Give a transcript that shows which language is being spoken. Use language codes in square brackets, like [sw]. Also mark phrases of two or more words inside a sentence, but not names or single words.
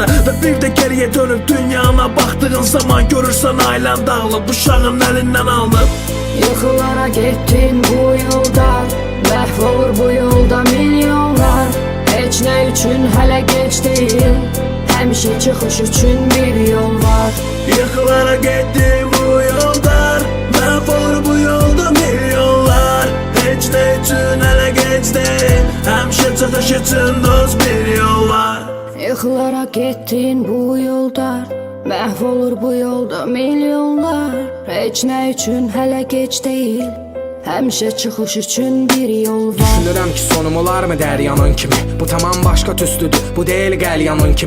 [az] Və bir də geriyə dönüb dünyana baxdığın zaman görürsən ailən dağılıb, uşağın əlindən alınıb. Yıxılara getdin bu yolda, məhv olur bu yolda milyonlar. Heç nə üçün hələ gec deyil, həmişə çıxış üçün bir yol var. [tr] Yıkılara gitti bu yollar, mahvolur bu yolda milyonlar. Hiç ne için hele geç değil, [az] Həmişə çıxış üçün dost bir yol var. Yıxılaraq getdin bu yolda, məhv olur bu yolda milyonlar. Heç nə üçün hələ gec deyil, həmişə çıxış üçün bir yol var. Düşünürəm ki sonum olarmı dəryanın kimi. Bu tamam başqa tüstüdür, bu deyil qəlyanın kimi.